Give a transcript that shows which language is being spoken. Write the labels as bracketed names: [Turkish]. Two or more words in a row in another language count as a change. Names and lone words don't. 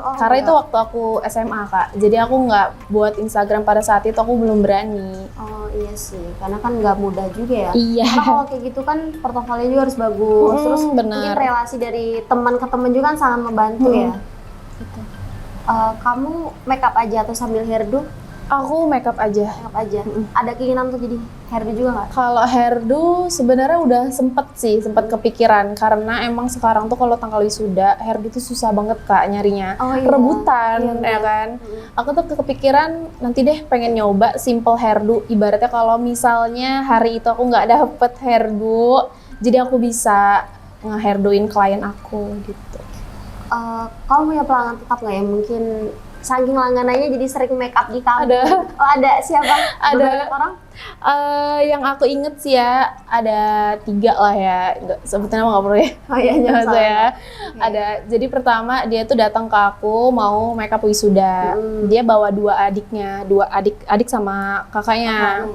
[Indonesian] Karena itu waktu aku SMA, Kak. Jadi aku nggak buat Instagram pada saat itu, aku belum berani. Oh iya sih, karena kan nggak mudah juga ya. Iya. Karena kalau kayak gitu kan portofolio juga harus bagus. Terus benar. mungkin relasi dari teman ke teman juga kan sangat membantu ya. Gitu. Kamu make up aja atau sambil hairdo? Aku makeup aja. Make up aja. Ada keinginan untuk jadi hairdo juga nggak? Kalau hairdo sebenarnya udah sempet kepikiran, karena emang sekarang tuh kalau tanggal wisuda hairdo tuh susah banget Kak nyarinya. Oh, iya. Rebutan Iya, ya kan. Aku tuh kepikiran nanti deh pengen nyoba [English] simple hairdo. [Indonesian] Ibaratnya kalau misalnya hari itu aku nggak dapet hairdo, jadi aku bisa nge-hairdoin klien aku gitu. Kamu punya pelanggan tetap nggak ya? Mungkin saking langganannya jadi sering make up di kamu. Ada. Oh, ada siapa? Ada. Beberapa orang? Yang aku inget sih ya ada 3 lah ya. Nggak, sebutin nama nggak perlu ya. Oh iya, jangan salah. Ya. Ada. Jadi pertama dia tuh datang ke aku mau makeup wisuda. Dia bawa 2 adiknya, 2 adik sama kakaknya.